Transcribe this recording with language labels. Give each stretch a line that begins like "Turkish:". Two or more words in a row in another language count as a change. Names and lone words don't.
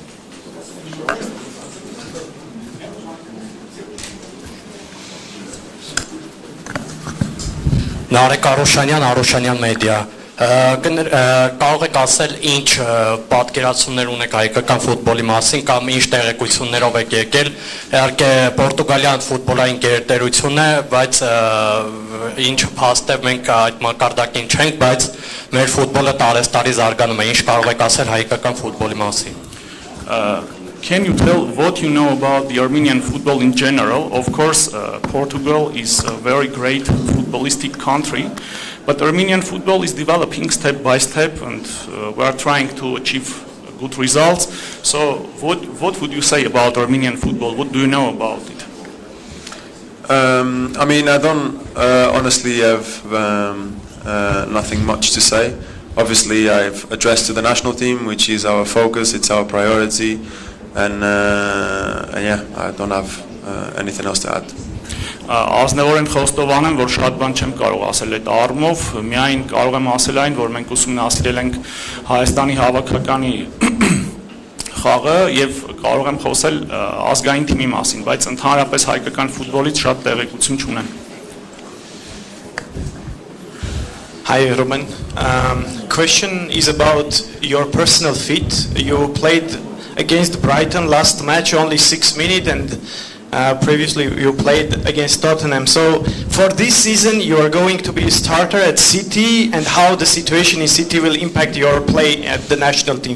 Armenian: Նարեկ Արոշանյան մեդիա, կարող եք ասել ինչ պատկերացումներ ունեք հայկական ֆուտբոլի մասին կամ ինչ տեղեկություններով եք եկել, իհարկե Պորտուգալիան ֆուտբոլային գերտերություն է, բայց ինչ փաստ է մենք այդ մակարդակին չենք, բայց մեր ֆուտբոլը տարեստարի զարգանում է, ինչ կարող եք ասել հայկական ֆուտբոլի մասին։
English: Can you tell what you know about the Armenian football in general? Of course, Portugal is a very great footballistic country, but Armenian football is developing step by step, and we are trying to achieve good results. So, what would you say about Armenian football? What do you know about it? I mean, I don't honestly have nothing much to say. Obviously, I've addressed to the national team, which is our focus, it's our priority. And yeah, I don't have anything else to add.
Armenian: Ազնվորեն խոստովան եմ, որ շատ բան չեմ կարող ասել այդ առումով, միայն կարող եմ ասել այն, որ մենք ուսումնասիրել ենք Հայաստանի հավաքականի խաղը եւ կարող եմ խոսել ազգային թիմի մասին, բայց ընդհանրապես հայկական ֆուտբոլից շատ տեղեկություն չունեմ։
English: Hi Rúben. Question is about your personal fit. You played against Brighton last match, only 6 minutes, and previously you played against Tottenham. So for this season you are going to be a starter at City, and how the situation in City will impact your play at the national team.